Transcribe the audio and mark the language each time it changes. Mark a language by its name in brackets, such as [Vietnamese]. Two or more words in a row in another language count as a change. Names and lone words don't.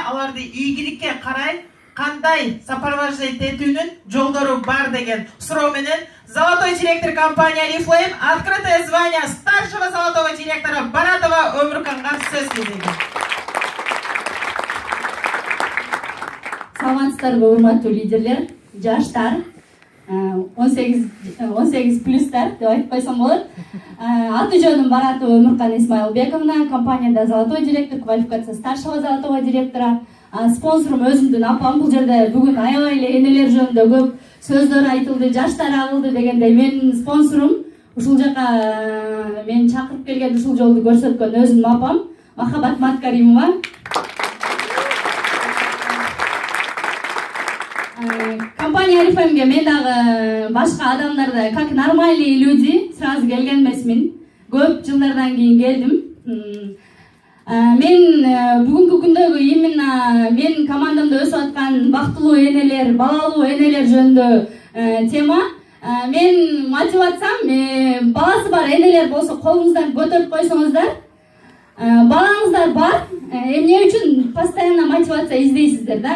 [Kyrgyz] аларды ийгиликке карай кандай сопровождать этүүнүн жолдору бар деген суроо менен [Russian] золотой директор компания Oriflame открытое звание старшего золотого директора [Kyrgyz] Баратова Өмүрканга сөз берген. Саламатсыздарбы, урматтуу лидерлер, жаштар, 18 плюстар деп айтып койсом болот. Аты жөнүм Баратова Өмүркан Исмаилбековна, компанияда [Russian] золотой директор, квалификация старшего золотого директора. [Kyrgyz] Спонсорум өзүмдүн апам. Бул жерде бүгүн аябай эле энелер жөнүндө көп сөздөр айтылды, жаштар агылды дегендей менин спонсорум. Ушул жака мени чакырып келген, ушул жолду көрсөткөн өзүмдүн апам Махабат Маткаримова. Компания Oriflame'ге мен дагы башка адамдардай, [Russian] как нормальные люди, сразу келген эмесмин. [Kyrgyz] Көп жылдардан кийин келдим. Мен бүгүнкү күндөгү именно мен командамда өсүп аткан бактылуу энелер, балалуу энелер жөнүндө тема. Мен мотивациям, баласы бар энелер болсо колуңуздан көтөрүп койсоңуздар, балаңыздар бар, эмне үчүн постоянно мотивация издейсиздер да?